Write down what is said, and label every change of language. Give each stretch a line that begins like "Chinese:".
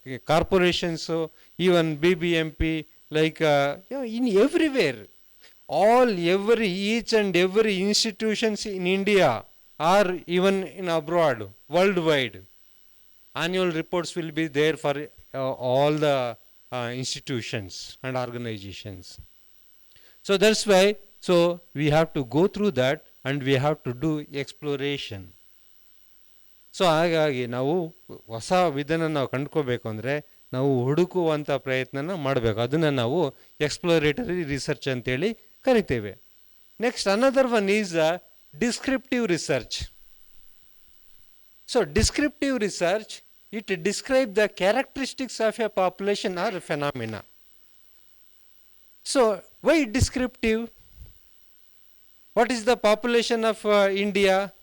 English: Corporations, even BBMP, like in everywhere, each and every institutions in India or even in abroad, worldwide, annual reports will be there for all the institutions and organizations. So that's why, so we have to go through that and we have to do exploration.
Kannada: So ಹಾಗಾಗಿ ನಾವು ಹೊಸ ವಿಧಾನ ನಾವು ಕಂಡುಕೋಬೇಕು ಅಂದರೆ ನಾವು ಹುಡುಕುವಂಥ ಪ್ರಯತ್ನನ ಮಾಡಬೇಕು. ಅದನ್ನು ನಾವು ಎಕ್ಸ್ಪ್ಲೋರೇಟರಿ ರಿಸರ್ಚ್ ಅಂತೇಳಿ ಕರಿತೇವೆ.
English: Next another one is descriptive research. So descriptive research, it describes the characteristics of a population or a phenomena. So why descriptive? What is the population of India?